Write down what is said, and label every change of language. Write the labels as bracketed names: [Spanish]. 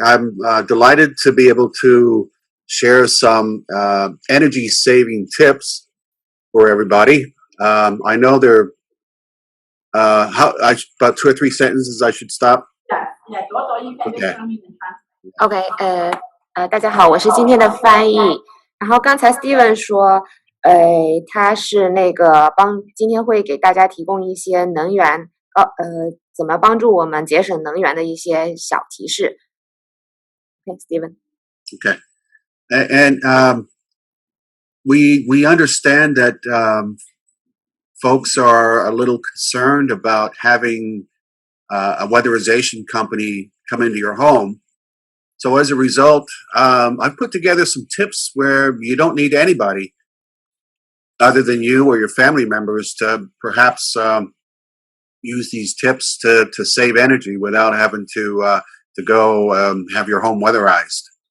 [English] I'm delighted to be able to share some energy-saving tips for everybody. I know there about 2 or 3 sentences I should stop. Yeah, Dor, you can just come in and translate. [Chinese] OK， 大家好，我是今天的翻译。然后刚才 Steven 说，他是今天会给大家提供一些能源，怎么帮助我们节省能源的一些小提示。 [English] OK, Steven. Okay, and we understand that folks are a little concerned about having a weatherization company come into your home. So as a result, I've put together some tips where you don't need anybody other than you or your family members to perhaps use these tips to save energy without having to go have your home weatherized.